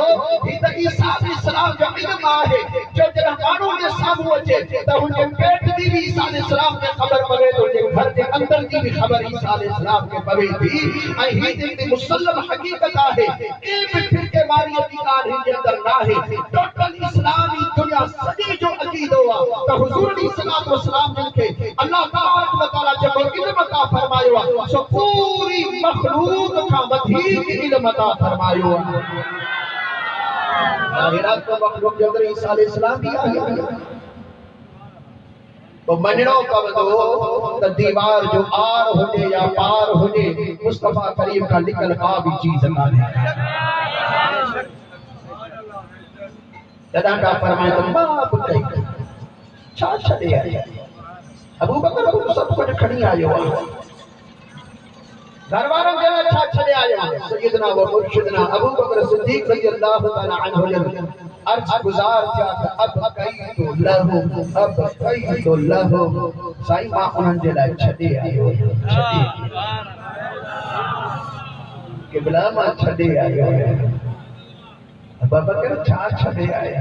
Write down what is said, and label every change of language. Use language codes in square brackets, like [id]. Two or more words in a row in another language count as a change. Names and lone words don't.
[sd] ही त ईसा अलैहिस्सलाम जो इल्म आहे जो जॾहिं माण्हू जे साम्हूं अचे त हुनजे पेट जी भी ईसा अलैहिस्सलाम खे ख़बर पवे थो, हुनजे घर जे अंदरि जी भी ख़बर ईसा अलैहिस्सलाम खे पवे थी। ऐं ही जेकी मुसल्लम हक़ीक़त आहे के बि फिरके वारीअ जी ॻाल्हि हिन जे अंदरि न आहे। टोटल इस्लामी दुनिया सॼी जो अक़ीदो आहे त हुज़ूर [ar] عليه الصلاة والسلام [sd] जिन खे [ar] الله تبارك وتعالى [sd] जेको इल्म अता फरमायो आहे सो पूरी मख़लूक़ खां वधीक इल्म अता फरमायो आहे। कायनात को मखलूक जे अंदरि ईसा अलैहिस्सलाम भी आहे। तो मञणो पवंदो त दीवार जो आर हुजे या पार हुजे, मुस्तफा करीम खां लिकल का भी चीज़ कान्हे। तॾहिं का फरमाए त मां बि कई छा छॾे आया। अबू बकर [ur] کو سب کچھ [sd] खणी आयो आहे, घर वारनि जे लाइ छा छॾे आया। [ar] سيدنا ومرشدنا [sd] अबू बकर सिद्दीक़ [ar] رضي الله تعالى عنه [sd] जन अर्ज़ गुज़ार थिया त [ar] أبقيت له [sd] साईं मां उन्हनि जे लाइ छॾे आयो क़िबला मां छॾे आयो। अबू बकर छा छॾे आया।